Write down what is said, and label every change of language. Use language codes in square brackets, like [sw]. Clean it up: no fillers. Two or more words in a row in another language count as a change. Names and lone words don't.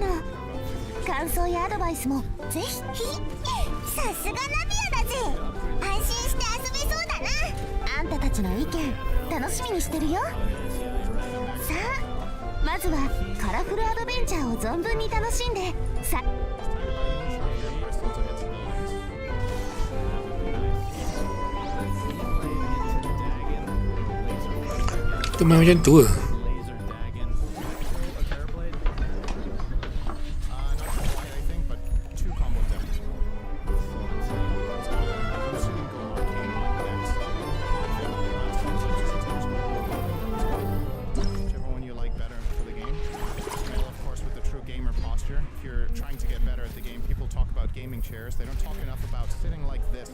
[ja] 感想やアドバイスもぜひ。さすがナビアだぜ。安心して遊べそうだな。あんたたちの意見楽しみにしてるよ。さあまずはカラフルアドベンチャーを存分に楽しんでさ。 [ms] Itu main macam tu ke? [en] Chairs. They don't talk enough about sitting like this.